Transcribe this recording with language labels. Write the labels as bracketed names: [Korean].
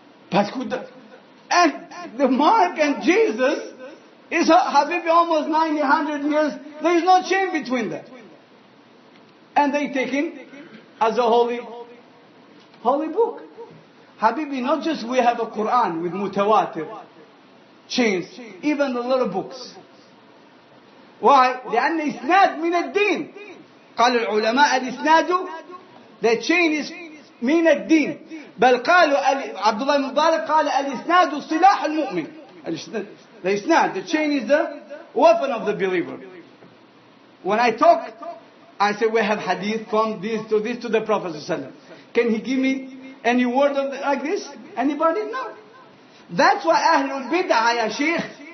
[English] But and the Mark and Jesus is Habibi almost 900 years. There is no chain between them. And they take it as a holy book. Habibi, not just we have a Quran with mutawatir chains, even the little books. Why? [Arabic] لأن إسناد من الدين. قال العلماء الإسناد, [English] the chain is [Arabic] من الدين. بل قالوا عبد الله بن مبارك قال الإسناد سلاح المؤمن. [English] The isnad, the chain is the weapon of the believer. When I talk, I say we have hadith from this to the Prophet ﷺ. Can he give me any word of like this? Anybody? No. That's why Ahlul Bid'ah, ya Sheikh.